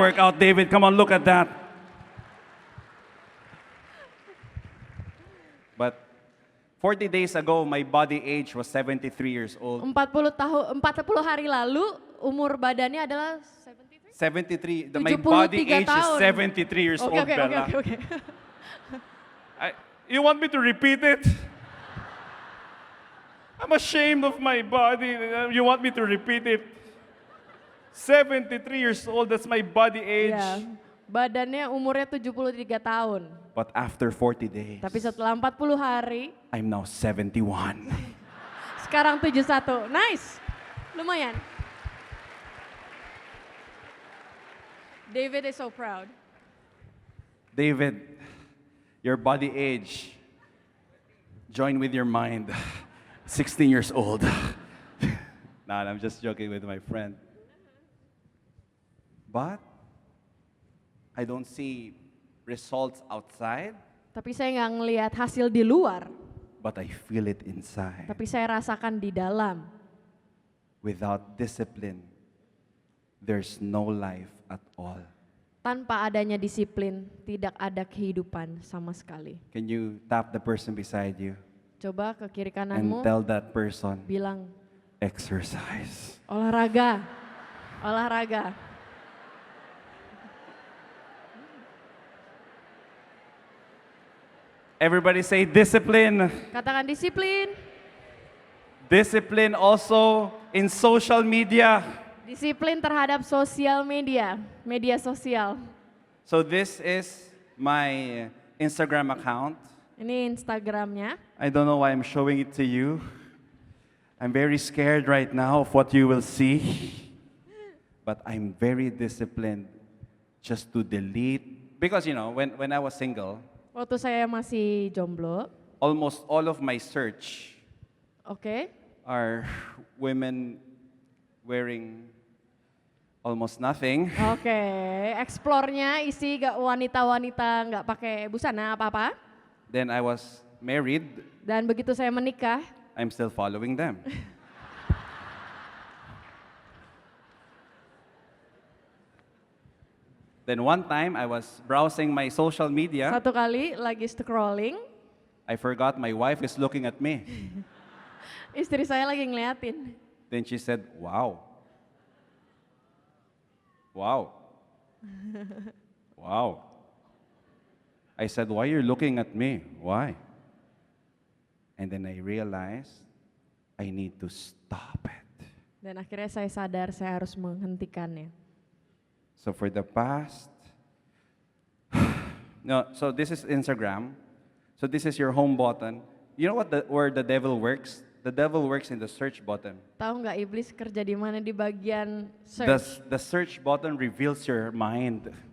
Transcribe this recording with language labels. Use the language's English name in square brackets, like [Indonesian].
[English] work out, David, come on, look at that. But 40 days ago, my body age was 73 years old. [Indonesian] 40 hari lalu umur badannya adalah [English] 73. My body [Indonesian] 73 [English] age is [Indonesian] tahun. [English] 73 years [Indonesian] Oke, [English] old, [Indonesian] oke, [English] Bella. [Indonesian] oke. [English] You want me to repeat it? I'm ashamed of my body. You want me to repeat it? 73 years old, that's my body age. [Indonesian] Ya, badannya umurnya 73 tahun. [English] But after 40 days, [Indonesian] Tapi setelah 40 hari, [English] I'm now 71. [Indonesian] sekarang 71. Nice. Lumayan. [English] David is so proud. David, your body age, join with your mind. 16 years old. Nah, I'm just joking with my friend. But I don't see results outside, [Indonesian] Tapi saya nggak ngelihat hasil di luar, [English] but I feel it inside. [Indonesian] tapi saya rasakan di dalam. [English] Without discipline, there's no life at all. [Indonesian] Tanpa adanya disiplin, tidak ada kehidupan sama sekali. [English] Can you tap the person beside you [Indonesian] Coba ke kiri [English] and [Indonesian] kananmu, [English] tell that person, [Indonesian] bilang, [English] exercise. [Indonesian] olahraga, olahraga. [English] Everybody say discipline. [Indonesian] Katakan disiplin. [English] Discipline also in social media. [Indonesian] Disiplin terhadap sosial media, media sosial. [English] So this is my Instagram account. [Indonesian] Ini Instagramnya. [English] I don't know why I'm showing it to you. I'm very scared right now of what you will see. But I'm very disciplined just to delete. Because you know, when I was single, [Indonesian] Waktu saya masih jomblo, [English] almost all of my search [Indonesian] oke, [English] are women wearing almost nothing. [Indonesian] oke, explore-nya isi gak wanita-wanita nggak pakai busana apa-apa. [English] Then I was married. [Indonesian] Dan begitu saya menikah, [English] I'm still following them. Then one time I was browsing my social media. [Indonesian] satu kali lagi scrolling, [English] I forgot my wife is looking at me. [Indonesian] istri saya lagi ngeliatin. [English] Then she said, "Wow. Wow. Wow." I said, "Why you're looking at me? Why?" And then I realized I need to stop it. [Indonesian] Dan akhirnya saya sadar saya harus menghentikannya. [English] So for the past, no, so this is Instagram. So this is your home button. You know what where the devil works? The devil works in the search button. [Indonesian] Tahu nggak iblis kerja di mana di bagian [English] The, search? the search button reveals your mind.